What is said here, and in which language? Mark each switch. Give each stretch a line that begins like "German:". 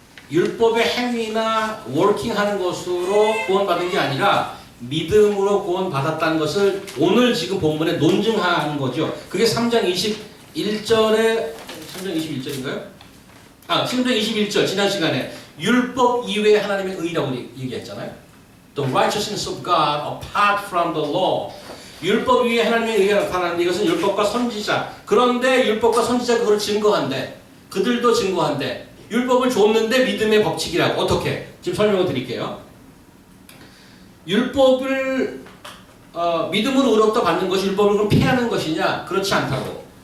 Korean: 율법의 행위나 워킹하는 것으로 구원받은 게 아니라 믿음으로 구원받았다는 것을 오늘 지금 본문에 논증하는 거죠. 그게 3장 21절에 3장 21절인가요? 3장 21절 지난 시간에 율법 이외에 하나님의 의라고 얘기했잖아요.
English: The righteousness of God apart from the law.
Korean: 율법 위에 하나님의 의가 나타나는데 이것은 율법과 선지자. 그런데 율법과 선지자가 그걸 증거한대. 그들도 증거한대. 율법을 줬는데 믿음의 법칙이라고. 어떻게? 지금 설명을 드릴게요. 율법을 믿음으로 의롭다 받는 것이 율법을 그럼 피하는 것이냐? 그렇지 않다고.